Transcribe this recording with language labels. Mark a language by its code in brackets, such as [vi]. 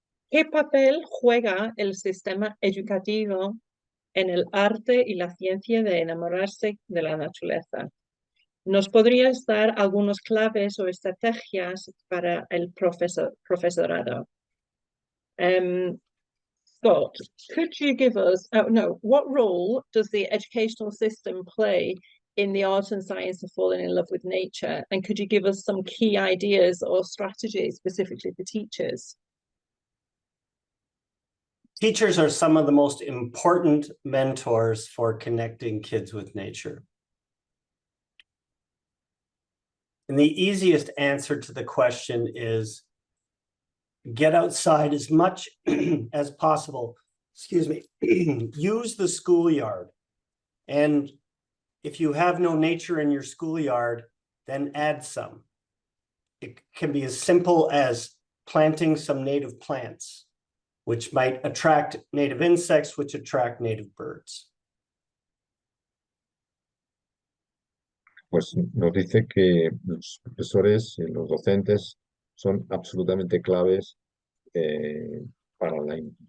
[es] ¿Qué papel juega el sistema educativo en el arte y la ciencia de enamorarse de la naturaleza? ¿Nos podrías dar algunas claves o estrategias para el profesorado? [en] Scott, could you give us, what role does the educational system play in the art and science of falling in love with nature? And could you give us some key ideas or strategies specifically for teachers? Teachers are some of the most important mentors for connecting kids with nature. And the easiest answer to the question is get outside as much as possible. Excuse me. Use the schoolyard. And if you have no nature in your schoolyard, then add some. It can be as simple as planting some native plants, which might attract native insects, which attract native birds. [es] Pues nos dice que los profesores y los docentes son absolutamente claves para la